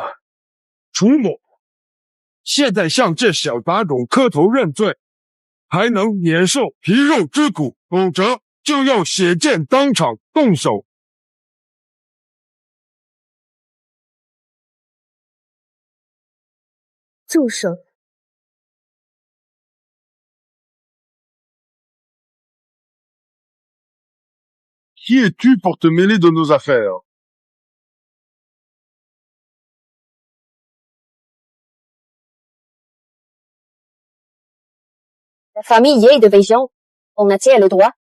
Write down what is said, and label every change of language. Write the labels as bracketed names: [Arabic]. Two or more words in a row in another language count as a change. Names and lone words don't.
[Chinese] 楚某，现在向这小杂种磕头认罪，还能免受皮肉之苦，否则就要血剑当场动手。住手！ [French] Qui es-tu pour te mêler de nos affaires? La famille Ye de Weijiang, on a-t-il le droit?